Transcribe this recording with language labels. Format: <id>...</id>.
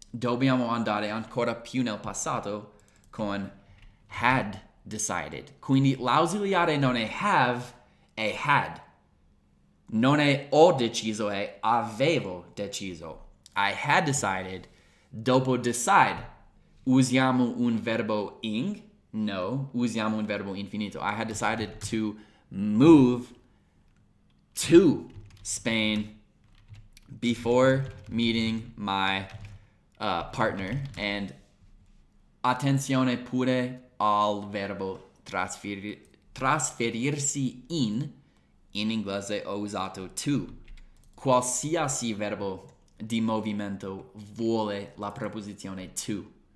<it>Dobbiamo andare ancora più nel passato con had decided. Quindi l'ausiliare non è have, è had. Non è ho deciso, è avevo deciso.</it> <en>I had decided.</en> <it>Dopo decide, usiamo un verbo ing? No, usiamo un verbo infinito.</it> <en>I had decided to move to Spain before meeting my partner.</en> <it>And attenzione pure al verbo trasferirsi in inglese ho usato to. Qualsiasi verbo di movimento vuole la preposizione to.</it>